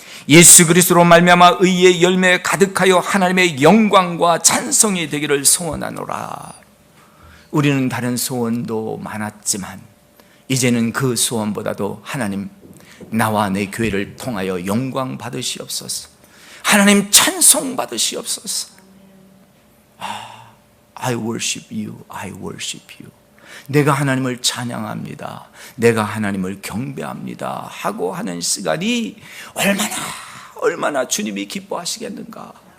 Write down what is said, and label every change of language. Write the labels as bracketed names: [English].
[Korean] 예수 그리스도로 말미암아 의의 열매에 가득하여 하나님의 영광과 찬송이 되기를 소원하노라. 우리는 다른 소원도 많았지만 이제는 그 소원보다도 하나님, 나와 내 교회를 통하여 영광 받으시옵소서. 하나님 찬송 받으시옵소서. [English] I worship you, I worship you. [Korean] 내가 하나님을 찬양합니다, 내가 하나님을 경배합니다 하고 하는 시간이 얼마나 주님이 기뻐하시겠는가.